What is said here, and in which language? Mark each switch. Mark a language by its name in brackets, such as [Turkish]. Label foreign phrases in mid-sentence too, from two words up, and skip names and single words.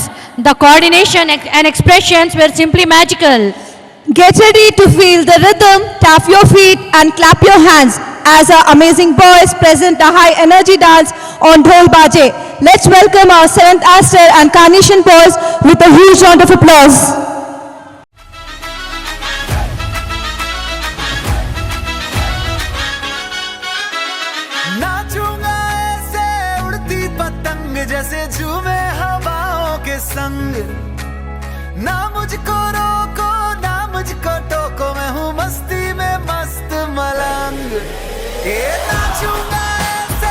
[English] The coordination and expressions were simply magical. Get ready to feel the rhythm, tap your feet and clap your hands as our amazing boys present a high energy dance on Dhol Baje. Let's welcome our 7th Aster and Carnation boys with a huge round of applause. [Hindi] नाचूंगा ऐसे उड़ती पतंग जैसे झूमे हवाओं के संग ना मुझको रोको ना मुझको टोको मैं हूँ मस्ती में मस्त मलंग ये नाचूंगा ऐसे